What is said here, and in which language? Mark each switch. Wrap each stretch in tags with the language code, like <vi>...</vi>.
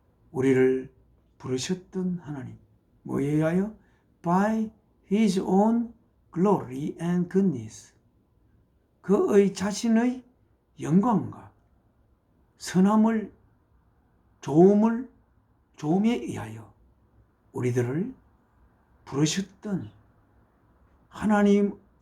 <ko>우리를 부르셨던 하나님. 뭐에 의하여?</ko> <en>By His own glory and goodness.</en> <ko>그의 자신의 영광과 선함을, 좋음에 의하여 우리들을 부르셨던 하나님의,</ko>